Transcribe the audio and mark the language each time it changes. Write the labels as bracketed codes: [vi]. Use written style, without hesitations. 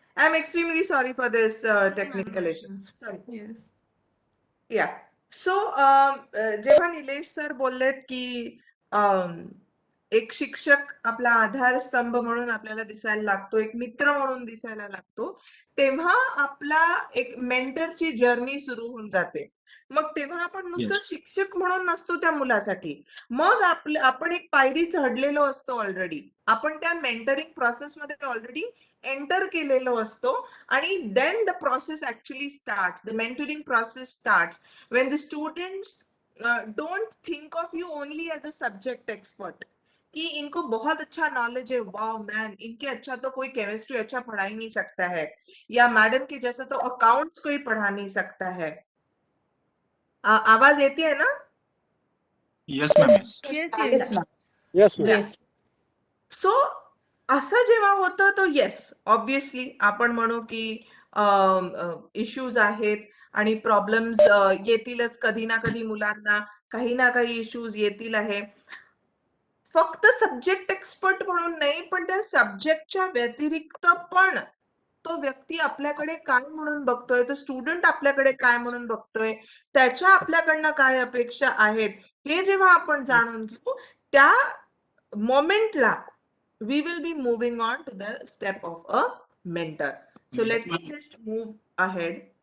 [en] I am extremely sorry for this technical issue. issues. Sorry. Yes. Yeah. [mr] So जेव्हा Nilesh sir बोललेत की एक शिक्षक आपला आधारस्तंभ म्हणून आपल्याला दिसायला लागतो, एक मित्र म्हणून दिसायला लागतो, तेव्हा आपला एक मेंटरची जर्नी सुरू होऊन जाते. मग तेव्हा आपण नुसतं शिक्षक म्हणून नसतो त्या मुलासाठी, मग आपण एक पायरी चढलेलो असतो ऑलरेडी. आपण त्या मेंटरिंग प्रोसेसमध्ये ऑलरेडी एंटर केलेलो असतो आणि then the process actually starts. [en] The mentoring process starts when the students don't think of you only as a subject expert. [hi] कि इनको बहुत अच्छा नॉलेज है, वाओ मैन, इनके अच्छा तो कोई केमिस्ट्री अच्छा पढ़ा ही नहीं सकता है, या मैडम के जैसा तो अकाउंट्स कोई पढ़ा नहीं सकता है। [mr] आवाज येते है ना? [en] Yes ma'am, yes. Yes Yes, yes ma'am. Yes, ma'am. Yes. [mr] So असं जेव्हा होतं तो येस, ऑब्विसली आपण म्हणू की इश्यूज आहेत आणि प्रॉब्लेम्स येतीलच कधी ना कधी, मुलांना काही ना काही इश्यूज येतील आहे. फक्त सब्जेक्ट एक्सपर्ट म्हणून नाही, पण त्या सब्जेक्टच्या व्यतिरिक्त पण तो व्यक्ती आपल्याकडे काय म्हणून बघतोय, तो स्टुडंट आपल्याकडे काय म्हणून बघतोय, त्याच्या आपल्याकडनं काय अपेक्षा आहेत, हे जेव्हा आपण जाणून घेऊ, त्या मोमेंटला we will be moving on to the step of a mentor. [en] So let me just move ahead.